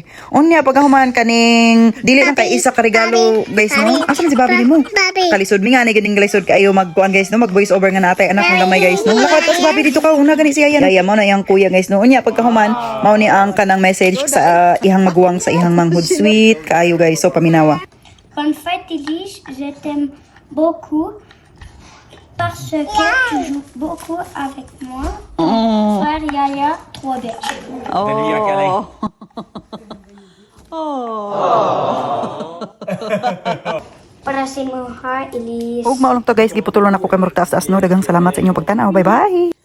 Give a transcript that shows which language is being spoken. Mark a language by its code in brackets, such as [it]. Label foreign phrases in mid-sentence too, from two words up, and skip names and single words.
[ceb] Unya pagkahuman kaning dili lang kay isa ka regalo guys no. Asa man si Bobby mo? Kalisod mi nga ni ganing kalisod kaayo magkuan guys no, mag voice over nga natay anak ng gamay guys no. Lakad ka si Bobby dito ka una gani siya yan. Daya mo na yang kuya guys no. Unya pagkahuman mao ni ang kanang message sa ihang maguwang sa ihang manghud, [en] sweet kaayo guys, [ceb] so paminawa. [fr] Bonne fête Elise, je t'aime beaucoup parce que tu joues beaucoup avec moi. Frère Yaya, trop bien. [ceb] Para sa mga Elise. Ug maulong to guys, giputulon ako kay murag taas no. Daghang salamat sa inyong pagtanaw. [en] Bye bye.